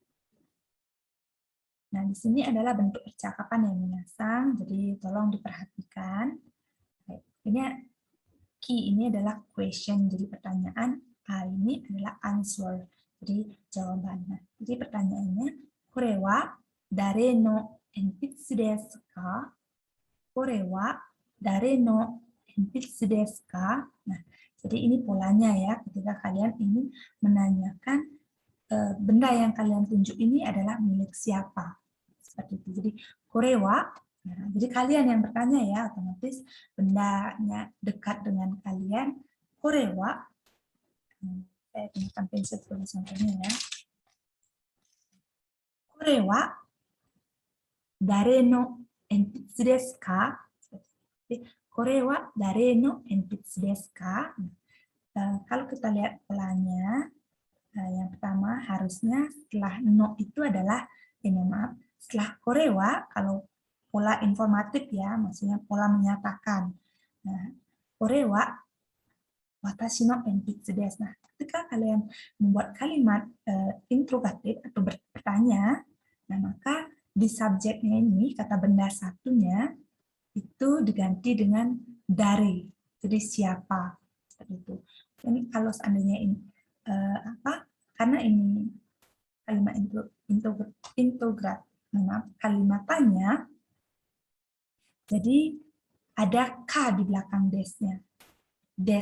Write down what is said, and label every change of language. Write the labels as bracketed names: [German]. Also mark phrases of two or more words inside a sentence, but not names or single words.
[Indonesian] Nah, di sini adalah bentuk percakapan yang minasang, jadi tolong diperhatikan. Ini key ini adalah question, jadi pertanyaan. A ini adalah answer, jadi jawabannya. Jadi pertanyaannya, [Japanese] これは誰の鉛筆ですか? これは誰の鉛筆ですか? [Indonesian] Nah, jadi ini polanya ya, ketika kalian ingin menanyakan benda yang kalian tunjuk ini adalah milik siapa. Seperti itu. Jadi korewa, nah, jadi kalian yang bertanya ya, otomatis bendanya dekat dengan kalian. Korewa, saya gunakan pensil sebagai contohnya ya. [Japanese] これは誰の鉛筆ですか? これは誰の鉛筆ですか? [Indonesian] Kalau kita lihat polanya, yang pertama harusnya setelah no itu adalah maaf, setelah korewa, kalau pola informatif ya, maksudnya pola menyatakan. Nah, [Japanese] これは私の鉛筆です. [Indonesian] Nah, ketika kalian membuat kalimat interrogatif atau bertanya, nah maka di subjeknya ini kata benda satunya itu diganti dengan dari, jadi siapa seperti itu. Ini kalau seandainya ini karena ini kalimat integratif, kalimatannya, jadi ada K di belakang desnya.